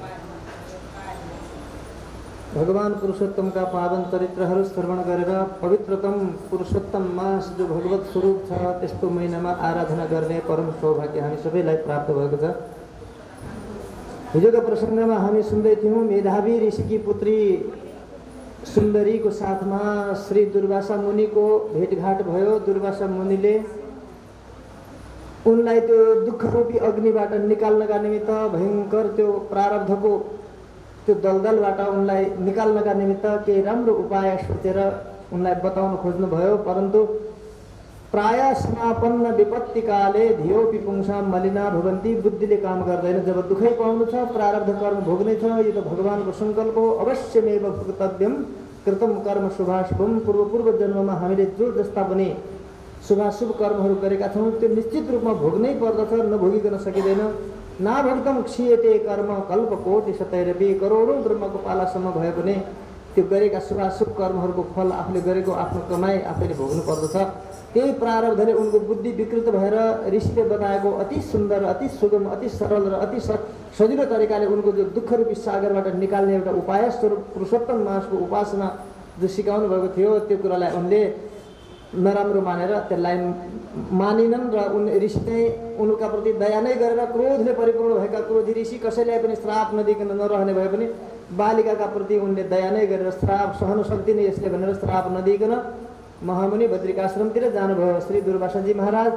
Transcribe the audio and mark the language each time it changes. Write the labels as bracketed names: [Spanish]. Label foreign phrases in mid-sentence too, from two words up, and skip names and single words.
[Nepali] भगवान पुरुषोत्तम का पावन चरित्रहरू श्रवण गरेर पवित्रतम पुरुषोत्तम मास जो भगवत स्वरूप छ त्यस्तो महिनामा आराधना गर्ने परम सौभाग्य हामी सबैलाई प्राप्त भएको छ। हिजोको प्रसङ्गमा हामी सुन्दै थियौँ मेधावी ऋषिकी पुत्री सुन्दरीको साथमा श्री दुर्वासा मुनिको भेटघाट भयो। दुर्वासा मुनिले उनलाई त्यो दुःखरूपी अग्निबाट निकाल्नका निमित्त भयङ्कर त्यो प्रारब्धको त्यो दलदलबाट उनलाई निकाल्नका निमित्त केही राम्रो उपाय सोचेर उनलाई बताउन खोज्नुभयो। [Sanskrit] परन्तु प्राय समापन्न विपत्तिकाले धियोपि पुंसाम मलिना भवन्ति, [Nepali] बुद्धिले काम गर्दैन। जब दुःखै पाउनु छ, प्रारब्ध कर्म भोग्नै छ, यो त भगवानको सङ्कल्प हो, [Sanskrit] अवश्यमेव भोक्तव्यम कृतम कर्म शुभाशुभम। [Nepali] पूर्व जन्ममा हामीले जो जस्ता पनि शुभाशुभ कर्महरू गरेका छौँ त्यो निश्चित रूपमा भोग्नै पर्दछ, नभोगिकन सकिँदैन। [Sanskrit] नाभक्तम क्षीयते कर्म कल्पकोटि शतैरपि, [Nepali] करोडौँ ब्रह्मको पालासम्म भए पनि त्यो गरेका शुभाशुभ कर्महरूको फल आफूले गरेको आफ्नो कमाई आफैले भोग्नु पर्दछ। त्यही प्रारब्धले उनको बुद्धि विकृत भएर ऋषिले बताएको अति सुन्दर, अति सुगम, अति सरल र अति सजिलो तरिकाले उनको जो दुःखरूपी सागरबाट निकाल्ने एउटा उपाय स्वरूप पुरुषोत्तम मासको उपासना जो सिकाउनु भएको थियो त्यो कुरालाई उनले नराम्रो मानेर त्यसलाई मानिनन् र उन ऋषि चाहिँ उनका प्रति दया नै गरेर क्रोधले परिपूर्ण भएका क्रोधी ऋषि कसैलाई पनि श्राप नदिकन नरहने भए पनि बालिकाका प्रति उनले दया नै गरेर श्राप सहन सक्दिनँ यसले भनेर श्राप नदिकन महामुनि बद्रिकाश्रमतिर जानुभयो श्री दुर्वासाजी महाराज।